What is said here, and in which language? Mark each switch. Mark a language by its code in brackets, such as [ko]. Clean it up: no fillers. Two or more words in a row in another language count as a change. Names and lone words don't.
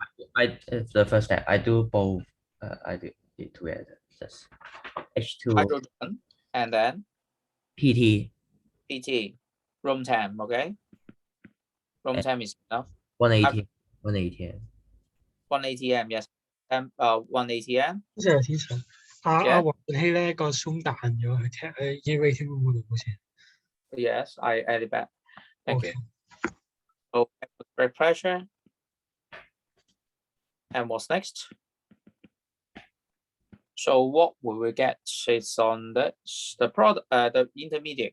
[en] It's the first step. I do both. I did it together. Just H2 hydrogen and then PT room temp. Okay. Room temp is enough. 1 ATM. 1 ATM. 1 ATM, yes. 1 ATM。 [yue] 好似有天上阿黃希咧個 Zoom 彈咗，佢已經 [en] waiting room [yue] 嗰度好似。 [en] Yes, I added back. Thank Okay. you. So break pressure. And what's next? So what will we get? It's on the product, the intermediate.